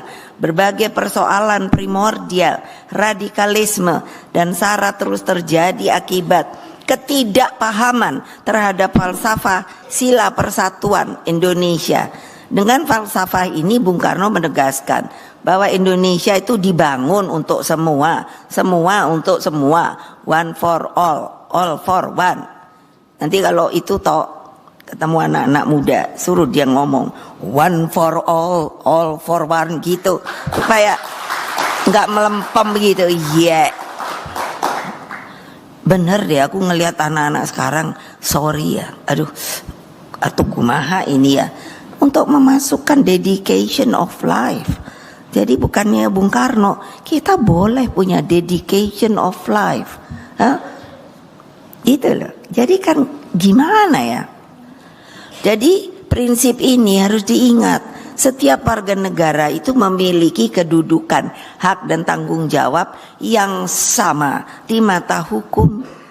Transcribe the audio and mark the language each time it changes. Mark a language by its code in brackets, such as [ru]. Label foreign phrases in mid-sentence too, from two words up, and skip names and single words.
[id] Berbagai persoalan primordial, radikalisme dan sara terus terjadi akibat ketidakpahaman terhadap falsafah sila persatuan Indonesia. Dengan falsafah ini Bung Karno menegaskan bahwa Indonesia itu dibangun untuk semua, semua untuk semua, [en] one for all for one. [id] Nanti kalau itu ketemu anak-anak muda, suruh dia ngomong [en] one for all for one [id] gitu, supaya nggak melempem gitu. Iya, bener deh aku ngelihat anak-anak sekarang, sorry ya, atau kumaha ini ya. Untuk memasukkan [en] dedication of life. [id] Jadi bukannya Bung Karno, kita boleh punya [en] dedication of life. [id] Itu loh. Jadi kan gimana ya? Jadi prinsip ini harus diingat. Setiap warga negara itu memiliki kedudukan, hak dan tanggung jawab yang sama di mata hukum.